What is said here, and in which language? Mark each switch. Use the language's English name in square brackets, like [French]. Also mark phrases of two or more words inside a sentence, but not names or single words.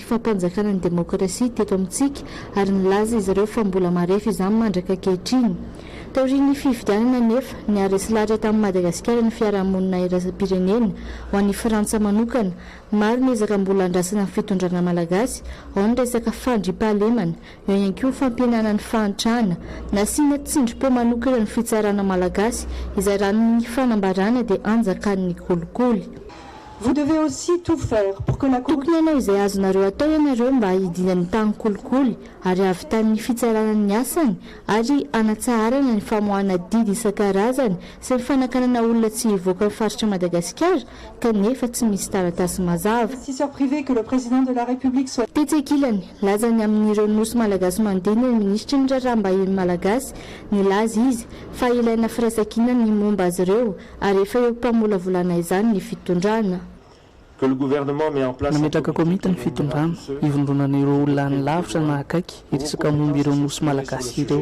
[Malagasy] fampanjakana ny demokrasia teto amintsika ary nilaza izy ireo fa mbola marefy izany mandraka ankehitriny taorian'ny fifidianana nefa ny aresilatra tamin'ny Madagasikara ny fiarahamonina iraisam-pirenena ho an'ny Frantsa manokana maro ny ezaka mbola andrasana ny fitondrana malagasy ao ny resaka fandriampahalemana eo ihany koa fampihenana ny fahantrana nasiana tsindrim-po manokana ny fitsarana malagasy izay ranony fanambarana dia anjakan'ny kolikoly [French] Vous devez aussi tout faire pour que la [Malagasy] tokony ianao izay azonareo atao ianareo mba hidinany tany kolikoly ary avitan'ny fitsarana ny asany ary anatsaharana ny famoahana didy isan-karazany sy ny fanakanana olona tsy hivoaka ny faritra Madagasikara kanefa tsy misy taratasy mazava [French] investisseurs privés que le président de la République soit [Malagasy] tetsekilany lazany amin'ireo nosy malagasy mandehana ny ministry ny raharambahiny malagasy nilaza izy fa ilaina firaisankina ny momba azy ireo ary efa eo mpamolavolana izany ny fitondrana nametraka komity ny fitondrana hivondronan'ireo olona any lavitra na akaiky iresaka momba ireo nosy malagasy ireo